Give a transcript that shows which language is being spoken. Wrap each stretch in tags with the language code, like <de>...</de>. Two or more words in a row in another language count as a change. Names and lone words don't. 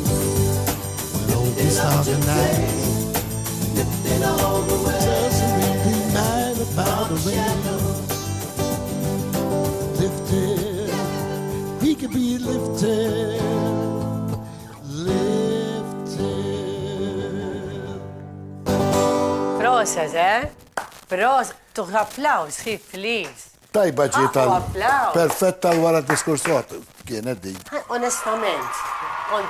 <en>Lifted tonight, lifted all the way. Doesn't really matter about the rain. Lifted, yeah. We can be lifted, lifted.</en> <mt>Proset, Proset. Tuħ applaus, please. Tajba ġieta. Applaus. Perfetta wara d-diskursot. Kienet di. Onestament.</mt>